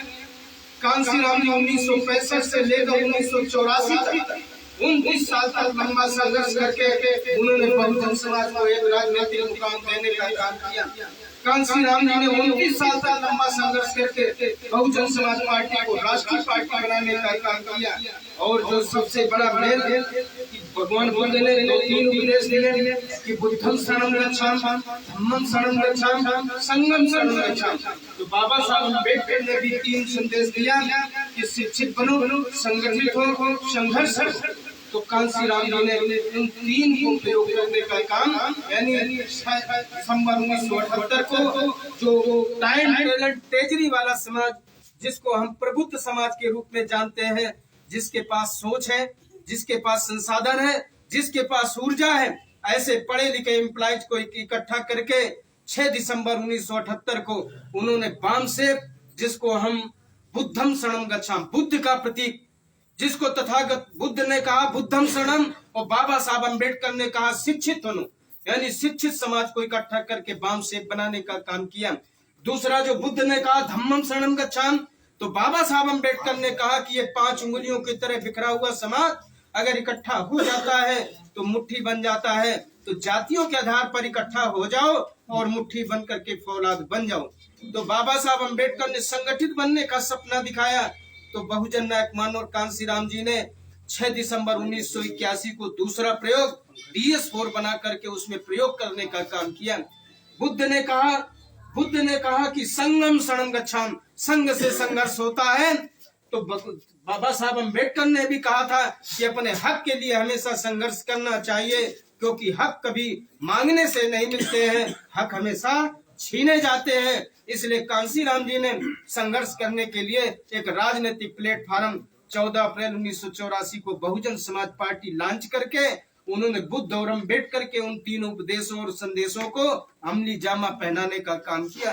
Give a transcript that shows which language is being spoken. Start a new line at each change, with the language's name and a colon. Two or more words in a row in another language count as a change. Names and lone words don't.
Hindi: कांसी राम जी 1965 से लेकर 1984 तक 29 साल तक लंबा संघर्ष करके उन्होंने बहुजन समाज को एक राजनीतिक मुकाम देने का काम किया। कांसी राम जी ने 29 साल तक लंबा संघर्ष करके बहुजन समाज पार्टी को राष्ट्रीय पार्टी बनाने का काम किया। और जो सबसे बड़ा मेल है कि भगवान बुद्ध ने 3 उपदेश दिए कि
Pali: बुद्धं शरणं गच्छामि, धम्मं शरणं गच्छामि, संघं शरणं गच्छामि।
Hindi: तो बाबा साहब अम्बेडकर ने भी 3 संदेश दिया कि शिक्षित बनो, संगठित हो, संघर्ष करो। तो कांसी राम जी ने इन 3 को प्रयोग करने का काम, यानी दिसंबर 1978 को जो
English: time talent treasury
Hindi: वाला समाज, जिसको हम प्रबुद्ध समाज के रूप में जानते हैं, जिसके पास सोच है, जिसके पास संसाधन है, जिसके पास ऊर्जा है, ऐसे पढ़े लिखे एम्प्लॉयज को इकट्ठा करके 6 दिसंबर 1978 को उन्होंने वामसेप, जिसको हम
Pali: बुद्धं शरणं गच्छामि,
Hindi: बुद्ध का प्रतीक, जिसको तथागत बुद्ध ने कहा
Pali: बुद्धं शरणं,
Hindi: और बाबा साहब अम्बेडकर ने कहा शिक्षित बनो, यानी शिक्षित समाज को इकट्ठा करके वामसेप बनाने का काम किया। दूसरा जो बुद्ध ने कहा
Pali: धम्मं शरणं गच्छामि,
Hindi: तो बाबा साहब अम्बेडकर ने कहा कि ये 5 उंगलियों की तरह बिखरा हुआ समाज अगर इकट्ठा हो जाता है तो मुट्ठी बन जाता है। तो जातियों के आधार पर इकट्ठा हो जाओ और मुट्ठी बन करके फौलाद बन जाओ। तो बाबा साहब अम्बेडकर ने संगठित बनने का सपना दिखाया। तो बहुजन नायक मान और कांसी राम जी ने 6 दिसंबर 1981 को दूसरा प्रयोग DS4 बना करके उसमें प्रयोग करने का काम किया। बुद्ध ने कहा कि
Pali: संगम शरणं गच्छामि,
Hindi: संघ से संघर्ष होता है। तो बाबा साहब अम्बेडकर ने भी कहा था कि अपने हक के लिए हमेशा संघर्ष करना चाहिए, क्योंकि हक कभी मांगने से नहीं मिलते हैं, हक हमेशा छीने जाते हैं। इसलिए कांसी राम जी ने संघर्ष करने के लिए एक राजनीतिक प्लेटफॉर्म 14 अप्रैल 1984 को बहुजन समाज पार्टी लॉन्च करके उन्होंने बुद्ध और अम्बेडकर के उन 3 उपदेशों और संदेशों को अमली जामा पहनाने का काम किया।